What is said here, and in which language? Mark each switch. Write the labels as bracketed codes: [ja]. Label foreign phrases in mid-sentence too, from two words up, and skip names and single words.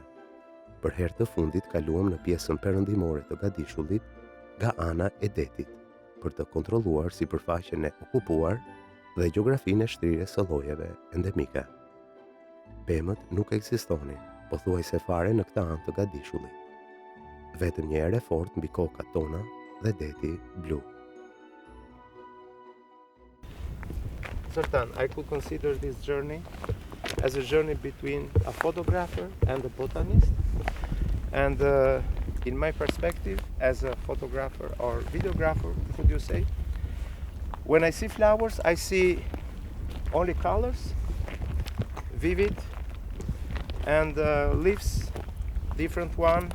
[sq] Për herë të fundit kaluam në pjesën perëndimore të gadishullit nga ana e detit, për të kontrolluar sipërfaqen e okupuar dhe gjeografinë e shtrirjes së llojeve endemike. Pemët nuk ekzistonin, pothuajse fare në këtë anë të gadishullit. Vetëm një erë fort mbi kokat tona dhe deti blu. [en] Certain, I could consider this journey as a journey between a photographer and a botanist, and in my perspective as a photographer or videographer, could you say, when I see flowers I see only colors, vivid, and leaves, different one.